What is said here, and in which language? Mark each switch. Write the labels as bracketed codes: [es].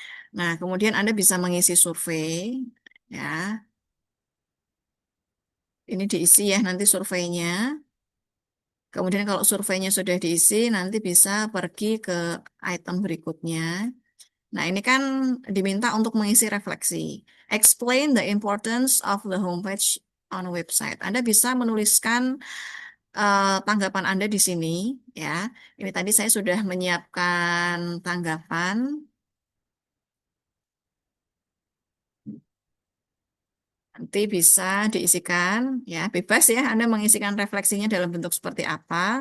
[id] Nah, kemudian Anda bisa mengisi survei, ya. Ini diisi ya nanti surveinya. Kemudian kalau surveinya sudah diisi, nanti bisa pergi ke item berikutnya. Nah, ini kan diminta untuk mengisi refleksi. [en] Explain the importance of the homepage on website. [id] Anda bisa menuliskan tanggapan Anda di sini, ya. Ini tadi saya sudah menyiapkan tanggapan. Nanti bisa diisikan, ya bebas ya Anda mengisikan refleksinya dalam bentuk seperti apa.